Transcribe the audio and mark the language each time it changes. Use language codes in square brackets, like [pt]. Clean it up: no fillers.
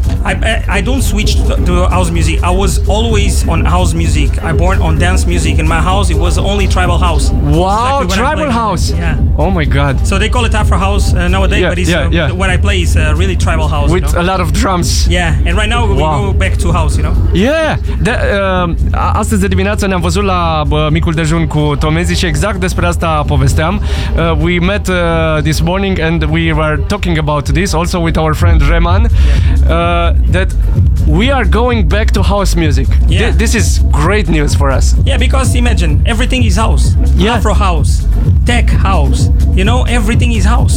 [en] I don't switch to house music. I was always on house music. I born on dance music. In my house, it was only tribal house. Wow, exactly, tribal house. Yeah. Oh my God. So they call it Afro house nowadays, yeah, but it's yeah. What I play is really tribal house. With, you know, a lot of drums. Yeah. And right now we go back to house, you know. Yeah. [ro] Astăzi de dimineață ne-am văzut la micul dejun cu Tom Enzi și exact despre asta povesteam. [en] We met this morning and we were talking about this also with our friend Reman. That we are going back to house music. Yeah. This is great news for us. Yeah, because imagine, everything is house. Yeah. Afro house, tech house, you know, everything is house.